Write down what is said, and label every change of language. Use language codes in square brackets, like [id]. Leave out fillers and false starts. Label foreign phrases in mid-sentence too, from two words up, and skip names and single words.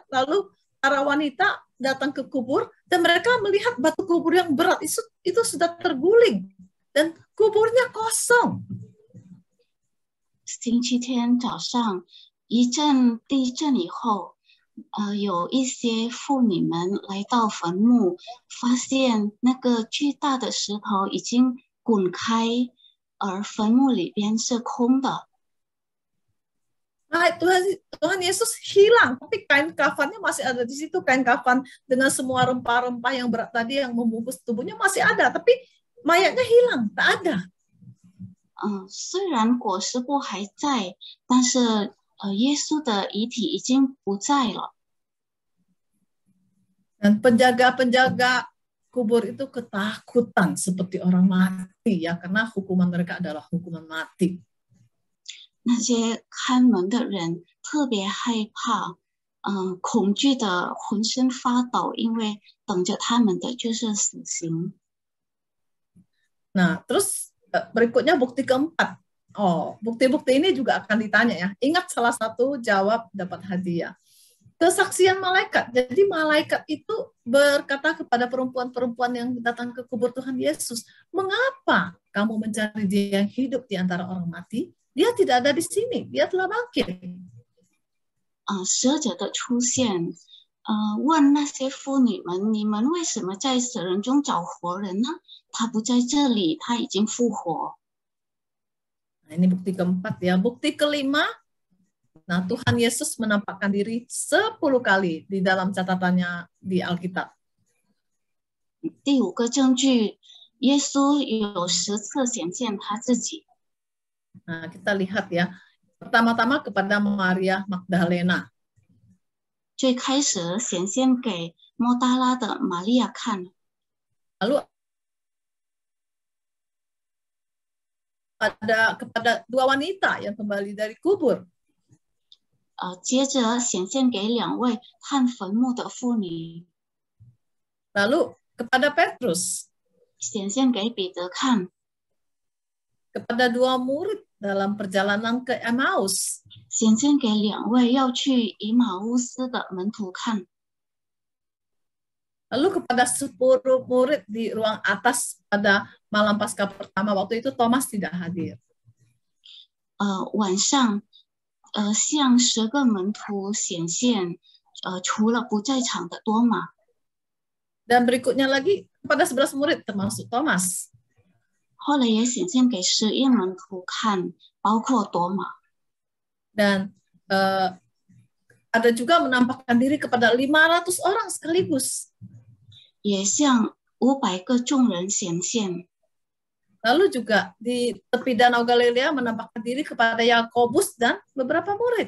[id] Lalu para wanita datang ke kubur dan mereka melihat batu kubur yang berat itu sudah terguling dan kuburnya kosong. [zh] 星期天早上一阵地震以后，有一些妇女们来到坟墓，发现那个巨大的石头已经滚开，而坟墓里边是空的。 [id] Nah, Tuhan Yesus hilang, tapi kain kafannya masih ada di situ. Kain kafan dengan semua rempah-rempah yang berat tadi yang membungkus tubuhnya masih ada, tapi mayatnya hilang, tak ada. [zh] 虽然裹尸布还在，但是耶稣的遗体已经不在了。 [id] Dan penjaga-penjaga kubur itu ketakutan seperti orang mati ya, karena hukuman mereka adalah hukuman mati. [zh] 那些看门的人特别害怕，恐惧的浑身发抖，因为等着他们的就是死刑。 [id] Nah, terus berikutnya bukti keempat. Oh, bukti-bukti ini juga akan ditanya ya. Ingat salah satu jawab dapat hadiah. Kesaksian malaikat. Jadi malaikat itu berkata kepada perempuan-perempuan yang datang ke kubur Tuhan Yesus, mengapa kamu mencari dia yang hidup di antara orang mati? Dia tidak ada di sini, dia telah bangkit. [zh] 使者的出现，问那些妇女们：你们为什么在死人中找活人呢？他不在这里，他已经复活。 [id] Nah, ini bukti keempat ya. Bukti kelima, nah Tuhan Yesus menampakkan diri 10 kali di dalam catatannya di Alkitab. [zh] 第五个证据，耶稣有10次显现他自己。 [id] Nah, kita lihat ya. Pertama-tama kepada Maria Magdalena. [zh] 最开始显现给莫大拉的玛利亚看， [id] Lalu ada kepada 2 wanita yang kembali dari kubur. [zh] 接着显现给2位看坟墓的妇女， [id] Lalu kepada Petrus, [zh] 显现给彼得看， [id] kepada 2 murid dalam perjalanan ke Emmaus. [zh] 显现给2位要去以马乌斯的门徒看， [id] Lalu kepada 10 murid di ruang atas pada malam Paskah pertama, waktu itu Thomas tidak hadir. [zh] 晚上，向10个门徒显现，除了不在场的多马。 [id] Dan berikutnya lagi kepada 11 murid termasuk Thomas. [zh] 后来也显现给11门徒看，包括多马。 [id] Dan ada juga menampakkan diri kepada 500 orang sekaligus. [zh] 也向500个众人显现。 [id] Lalu juga di tepi Danau Galilea menampakkan diri kepada Yakobus dan beberapa murid.